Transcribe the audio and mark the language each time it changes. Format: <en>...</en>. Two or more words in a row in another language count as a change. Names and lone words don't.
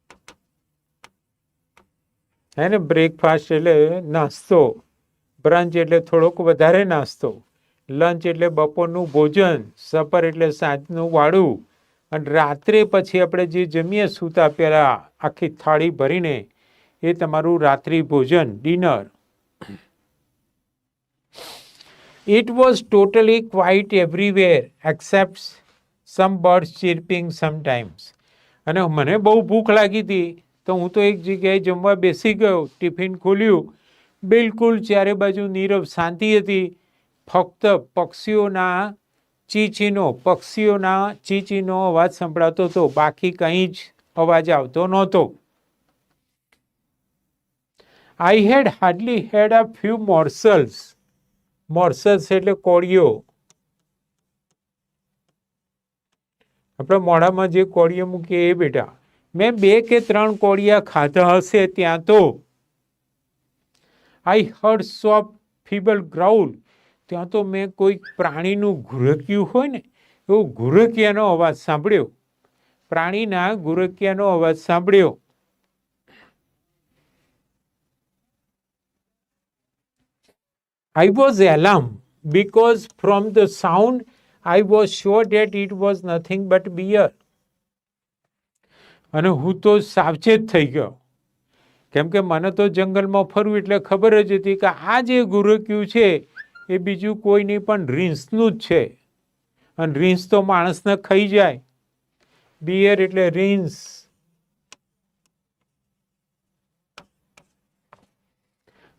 <gu>હે ને, બ્રેકફાસ્ટ એટલે નાસ્તો, બ્રંચ એટલે થોડોક વધારે નાસ્તો, લંચ એટલે બપોરનું ભોજન, સપર એટલે સાંજનું વાળું, અને રાત્રે પછી આપણે જે જમીએ સૂતા પહેલા આખી થાળી ભરીને, એ તમારું રાત્રિ ભોજન, ડિનર.</gu> <en>It was totally quiet everywhere except some birds chirping sometimes.</en> <gu>અને મને બહુ ભૂખ લાગી હતી તો હું તો એક જગ્યાએ જમવા બેસી ગયો, ટિફિન ખોલ્યું, બિલકુલ ચારે બાજુ નીરવ શાંતિ હતી. ફક્ત પક્ષીઓના ચીચીનો અવાજ સંભળાતો હતો, બાકી કંઈ જ અવાજ આવતો નહોતો.</gu> <en>I had hardly had a few morsels.</en> <gu>મોર્સલ્સ એટલે કોળીઓ. આપણે મોઢામાં જે કોળીઓ મૂકીએ એ બેટા. મેં 2 કે 3 કોળિયા ખાધા હશે ત્યાં તો.</gu> <en>I heard soft feeble growl.</en> <gu>ત્યાં તો મેં કોઈ પ્રાણીનું ઘુરક્યું હોય ને એવો ઘુરકિયાનો અવાજ સાંભળ્યો. પ્રાણીના ઘુરકિયાનો અવાજ સાંભળ્યો.</gu> <en>I was alarmed because from the sound I was sure that it was nothing but bear.</en> <gu>અને હું તો સાવચેત થઈ ગયો, કેમ કે મને તો જંગલમાં ફરવું એટલે ખબર જ હતી કે આ જે ગુરક્યું છે એ બીજું કોઈ નહીં પણ રીંછનું જ છે, અને રીંછ તો માણસને ખાઈ જાય. બિયર એટલે રીંછ.</gu>